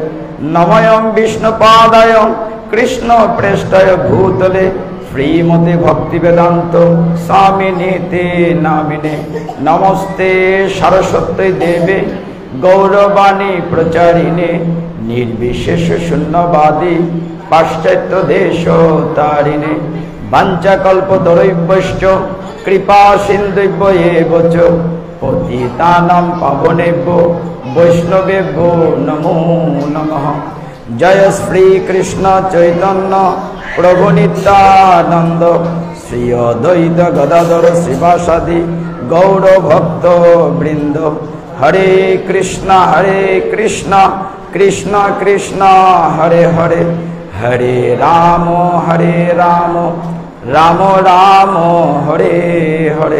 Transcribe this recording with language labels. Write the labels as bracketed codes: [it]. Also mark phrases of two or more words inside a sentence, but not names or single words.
[sa] নমঃ বিষ্ণুপাদায় কৃষ্ণ প্রেষ্ঠায় ভূতলে শ্রীমতে ভক্তিবেদান্ত স্বামিনীতে নামিনে। নমস্তে সরস্বতী দেবে গৌরবাণী প্রচারিণে নির্বিশেষ শূন্যবাদী পাশ্চাত্য দেশ তারিণে। বাঞ্ছাকল্পতরুভ্যশ্চ কৃপা সিন্ধুভ্য এব চ পতিতানাং পাবনেভ্যো বৈষ্ণবেভ্যো নমো নমঃ। [bn] জয় শ্রী কৃষ্ণ চৈতন্য প্রভু নিত্যানন্দ শ্রী অদ্বৈত গদাধর শিবাসাদি গৌর ভক্ত বৃন্দ। [sa] হরে কৃষ্ণ কৃষ্ণ কৃষ্ণ হরে হরে, হরে রাম রাম রাম হরে হরে।